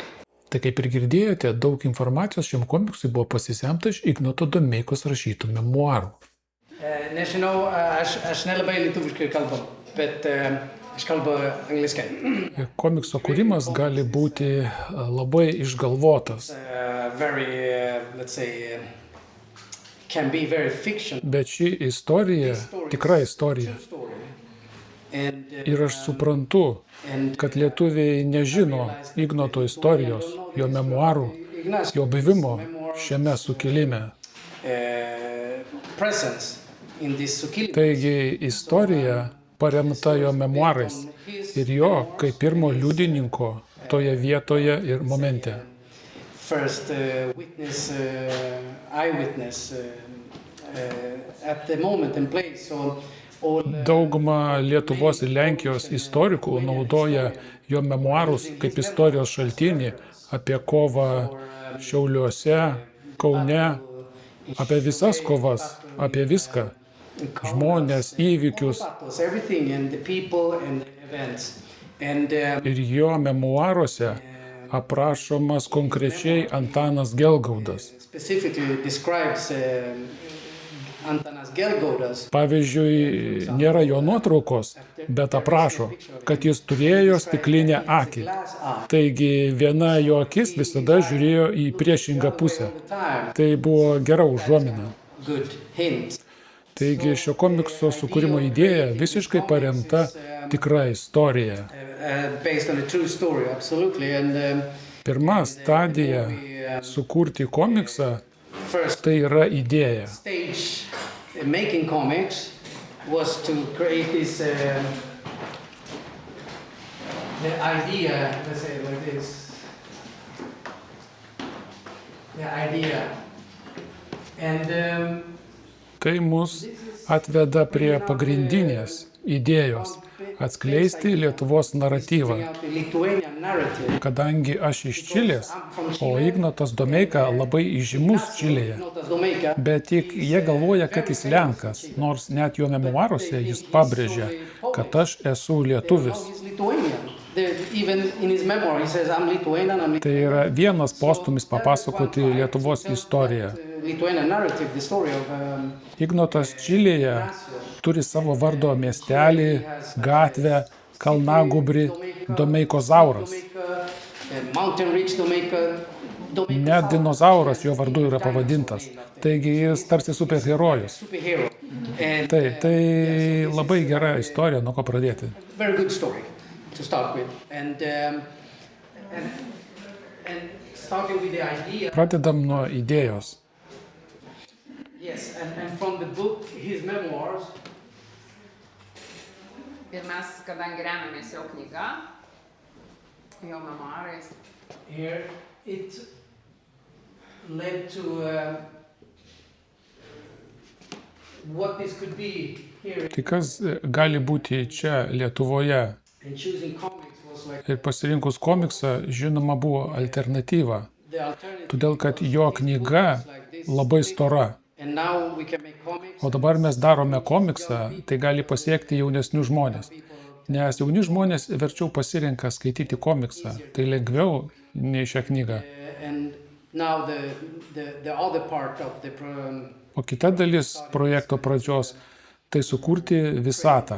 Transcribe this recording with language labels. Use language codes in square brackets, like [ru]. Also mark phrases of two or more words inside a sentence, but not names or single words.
[lt] Tai kaip ir girdėjote, daug informacijos šiam komiksui buvo pasisemta iš Ignoto Domeikos rašytų memuarų. Nežinau, aš nelabai lietuviškai kalbu, bet Ich kalbu angliškai. Komikso kūrimas gali būti labai išgalvotas, [en] Very, let's say, can be very fiction [lt] bet ši istorija tikra istorija. [en] story. And [lt] Ir aš suprantu, kad lietuviai nežino Ignoto istorijos, jo memuarų, jo buvimo šiame sukilime. [en] Presence in this sukilime. [lt] Taigi istorija paremta jo memuarais ir jo kaip pirmo liudininko toje vietoje ir momente. [en] First witness, eyewitness at the moment and place. So all [lt] Dauguma Lietuvos ir Lenkijos istorikų naudoja jo memuarus kaip istorijos šaltinį apie kovą Šiauliuose, Kaune, apie visas kovas, apie viską. Žmonės, įvykius. [en] battles, everything, and the people and the events. And [lt] Ir jo memuaruose aprašomas konkrečiai Antanas Gelgaudas. [en] specifically describes Antanas Gelgaudas. [lt] Pavyzdžiui, nėra jo nuotraukos, bet aprašo, kad jis turėjo stiklinę akį. [en] Glass eye. [lt] Taigi viena jo akis visada žiūrėjo į priešingą pusę. [en] The time, [lt] Tai buvo gera užuomina. [en] good hint. [lt] Taigi šio komikso sukūrimo idėja visiškai paremta tikra istorija. [en] Based on a true story, absolutely. And [lt] Pirma stadija sukurti komiksą [en] first [lt] tai yra idėja. [en] stage making comics was to create this the idea, let's say like this, the idea, and [lt] Tai mus atveda prie pagrindinės idėjos - atskleisti Lietuvos naratyvą. [en] the Lithuanian narrative. [lt] Kadangi aš iš Čilės, o Ignotas Domeika labai įžymus Čilėje, Notas Domeika. bet tik jie galvoja, kad jis Lenkas, nors net jo memuaruose jis pabrėžia, kad aš esu lietuvis. [en] He's Lithuanian. Even in his memoir, he says, "I'm Lithuanian." I'm [lt] Tai yra vienas postumis papasakoti Lietuvos istoriją. [en] Lithuanian narrative, the story of [lt] Ignotas Čilėje turi savo vardo miestelį, gatvę, kalnagubrį, Domeikosauras. [en] Mountain Ridge Domeika. [lt] Net dinozauras jo vardu yra pavadintas. Taigi jis tarsi superherojus. [en] Superhero. And [lt] Tai labai gera istorija, nuo ko pradėti. [en] very good story to start with. And starting with the idea. [lt] Pradedam nuo idėjos. [en] Yes, and from the book, his memoirs. [lt] Ir mes, kadangi remiamės jo knyga, jo memuarais, [en] Here it led to what this could be here. [lt] Tai kas gali būti čia Lietuvoje? [en] And choosing comics was like [lt] Ir pasirinkus komiksą, žinoma, buvo alternatyva. [en] the alternative. [lt] Todėl, kad jo knyga labai stora. [en] And now we can make comics. [lt] O dabar mes darome komiksą, tai gali pasiekti jaunesnius žmonės. Nes jauni žmonės verčiau pasirenka skaityti komiksą. Tai lengviau nei šią knygą. [en] And now the other part of the [lt] O kita dalis projekto pradžios - tai sukurti visatą